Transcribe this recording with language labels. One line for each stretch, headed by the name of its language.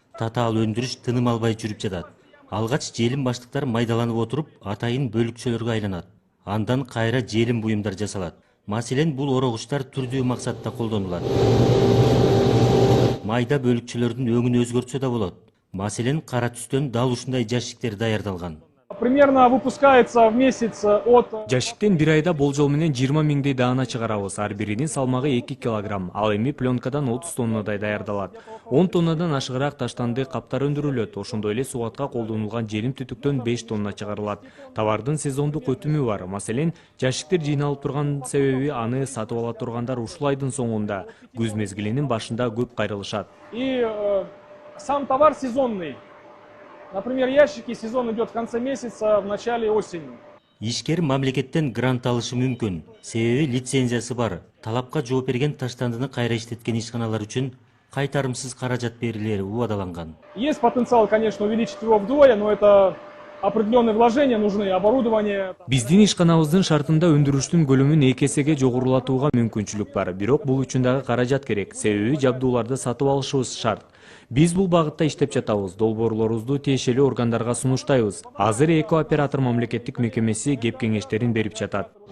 Kyrgyz: Татаал өндүрүш тыным албай жүрүп жатат. Алгач желим баштыктар майдаланып отуруп, атайын бөлүкчөлөргө айланат. Андан кайра желим буюмдар жасалат. Маселен, бул орогучтар түрдүү максатта колдонулат. Майда бөлүкчөлөрдүн өңүн өзгөртсө да болот. Маселен, кара түстөн дал ушундай жашиктер даярдалган.
Russian: Примерно выпускается в месяц от...
Kyrgyz: Жашиктен бир айда болжол менен 20 миңдей даана чыгарабыз. Ар биринин салмагы 2 килограмм. Ал эми пленкадан 30 тоннадай даярдалат. 10 тоннадан ашыгыраак таштанды каптар өндүрүлөт. Ошондой эле сугатка колдонулган желим түтүктөн 5 тонна чыгарылат. Товардын сезондук өтүмү бар. Маселен, жашиктер жыйналып турган себеби аны сатып ала тургандар ушул айдын соңунда, күз мезгилинин башында көп кайрылышат.
Russian: И сам товар сезонный. Например, ящики, сезон идет в конце месяца, в начале осени.
Kyrgyz: Ишкер мамлекеттен грант алышы мүмкүн. Себеби лицензиясы бар. Талапка жооп берген таштандыны кайра иштеткен ишканалар үчүн кайтарымсыз каражат берилери убадаланган.
Russian: Есть потенциал, конечно, увеличить его вдвое, но это определенные вложения нужны, оборудование.
Kyrgyz: Биздин ишканабыздын шартында өндүрүштүн көлөмүн 2 эсеге жогорулатууга мүмкүнчүлүк бар. Бирок бул үчүн дагы каражат керек. Себеби жабдууларды сатып алышыбыз шарт. Биз бул багытта иштеп жатабыз. Долбоорлорубузду тиешелүү органдарга сунуштайбыз. Азыр эко оператор мамлекеттик мекемеси кеп кеңештерин берип жатат.